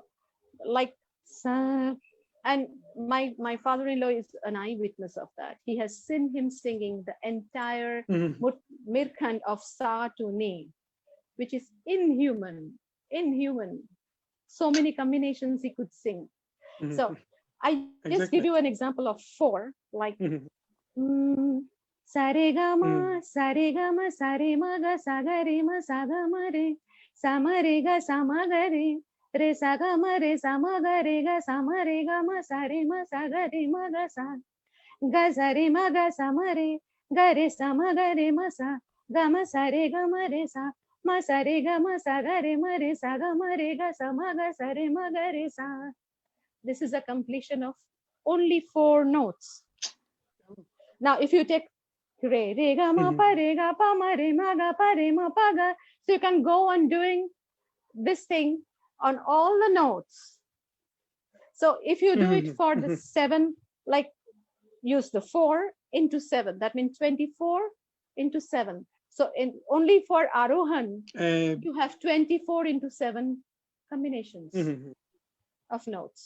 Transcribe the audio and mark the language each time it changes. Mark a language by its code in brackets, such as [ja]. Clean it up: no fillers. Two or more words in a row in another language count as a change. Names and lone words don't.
[en] Like and my father-in-law is an eyewitness of that. He has seen him singing the entire Mirkhand of Sa to Ni, which is inhuman. So many combinations he could sing. So I just give you an example of 4, like saregama, saregama, saremaga, sagarema, sagamare, samarega, samagare, re sagama, re samagarega, samaregama, sarema, sagarema, gasa, gazarema, gasamare, gare, samagare, masa, gama, saregama, re sa. Ma sare ga ma sa ga re ma re sa ga ma re ga sa ma ga sa re ma ga re sa. This is a completion of only 4 notes. Now, if you take re ga ma pa ma re ma ga pa re ma pa ga, so you can go on doing this thing on all the notes. So if you do it for the 7, like use the 4 into 7, that means 24 into 7. So only for Arohan, you have 24 into 7 combinations of notes.